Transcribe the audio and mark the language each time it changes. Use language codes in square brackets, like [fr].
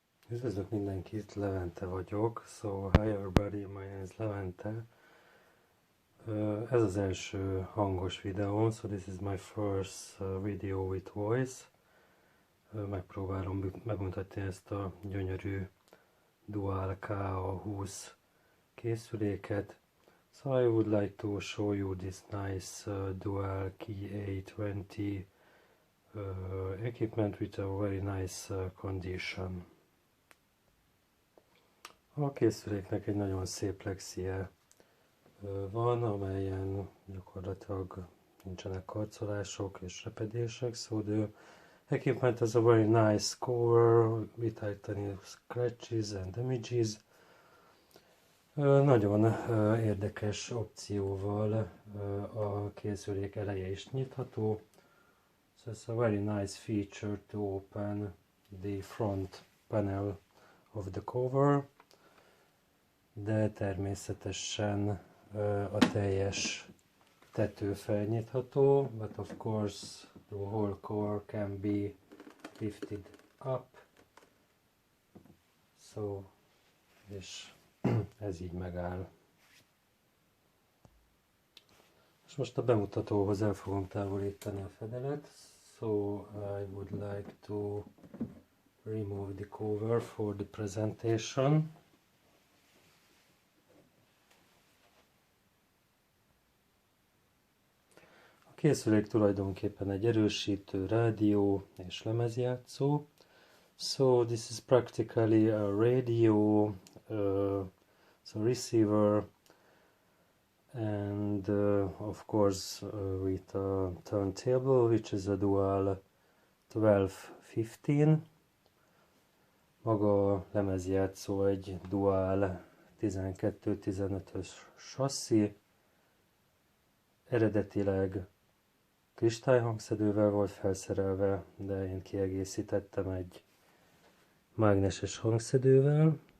[hu] Üdvözlök mindenkit, Levente vagyok. [en] So, hi everybody, my name is Levente. [hu] Ez az első hangos videóm, [en] so this is my first video with voice. [hu] Megpróbálom megmutatni ezt a gyönyörű Dual KA20 készüléket. [en] So I would like to show you this nice Dual Key A20 equipment with a very nice condition. [hu] A készüléknek egy nagyon szép lexie van, amelyen gyakorlatilag nincsenek karcolások és repedések, [en] so the equipment has a very nice cover without any scratches and damages. [hu] Nagyon érdekes opcióval a készülék eleje is nyitható, [en] so it's a very nice feature to open the front panel of the cover. [hu] De természetesen a teljes tető felnyitható, [en] but of course the whole core can be lifted up. [hu] So, és ez így megáll. És most a bemutatóhoz el fogom távolítani a fedelet. [en] So I would like to remove the cover for the presentation. [hu] A készülék tulajdonképpen egy erősítő, rádió és lemezjátszó. [en] So this is practically a radio, so receiver, and of course with a turntable, which is a Dual 1215. [hu] Maga a lemezjátszó egy Dual 12-15-ös sasszi, eredetileg kristályhangszedővel volt felszerelve, de én kiegészítettem egy mágneses hangszedővel.